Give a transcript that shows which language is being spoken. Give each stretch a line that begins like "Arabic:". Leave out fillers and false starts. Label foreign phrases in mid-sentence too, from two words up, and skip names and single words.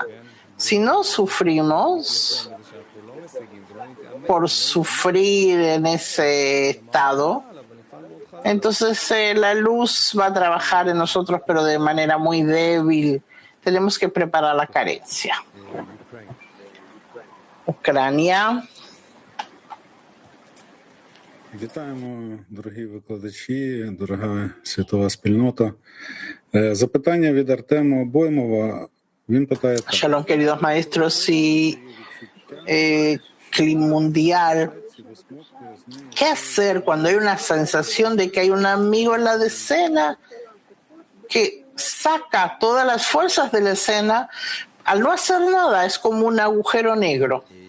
Spanish: Si no sufrimos por sufrir en ese estado, entonces la luz va a trabajar en nosotros, pero de manera muy débil. Tenemos que preparar la carencia. Ucrania.
Ukrainian: Вітаємо, дорогі викладачі, дорога світова спільнота. Запитання від Артема Боймова. Він питає так.
Spanish: Shalom, queridos maestros y mundial. ¿Qué hacer cuando hay una sensación de que hay un amigo en la decena que saca todas las fuerzas de la escena? Al no hacer nada es como un agujero negro.